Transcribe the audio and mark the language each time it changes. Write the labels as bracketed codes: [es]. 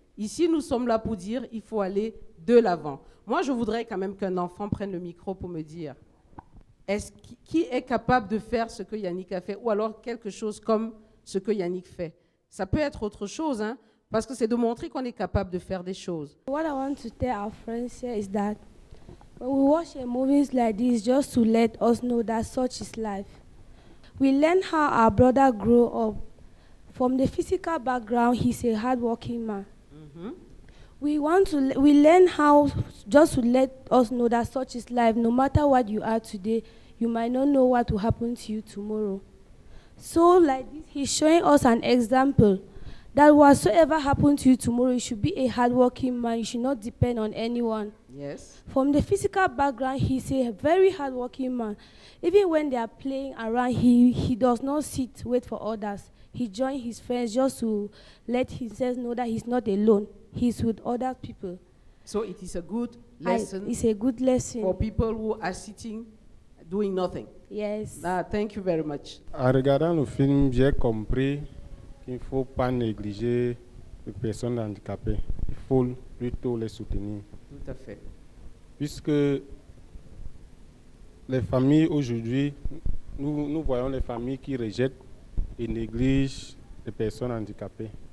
[fr] Ici, nous sommes là pour dire il faut aller de l'avant. Moi, je voudrais quand même qu'un enfant prenne le micro pour me dire qui est capable de faire ce que Yannick a fait ou alors quelque chose comme ce que Yannick fait. Ça peut être autre chose, hein, parce que c'est de montrer qu'on est capable de faire des choses. [en] What I want to tell our friends here is that when we watch movies like this just to let us know that such is life. We learn how our brother grew up. From the physical background, he's a hardworking man. Mm-hmm. We learn how just to let us know that such is life. No matter what you are today, you might not know what will happen to you tomorrow. So like this, he's showing us an example that whatsoever happens to you tomorrow, you should be a hardworking man. You should not depend on anyone. Yes. From the physical background, he's a very hardworking man. Even when they are playing around, he does not sit, wait for others. He joins his friends just to let himself know that he's not alone. He's with other people. So it is a good lesson. It's a good lesson. For people who are sitting, doing nothing. Yes. Thank you very much. [fr] En regardant le film, j'ai compris qu'il ne faut pas négliger les personnes handicapées. Il faut plutôt les soutenir. Tout à fait. Puisque les familles aujourd'hui, nous voyons les familles qui rejettent et négligent les personnes handicapées.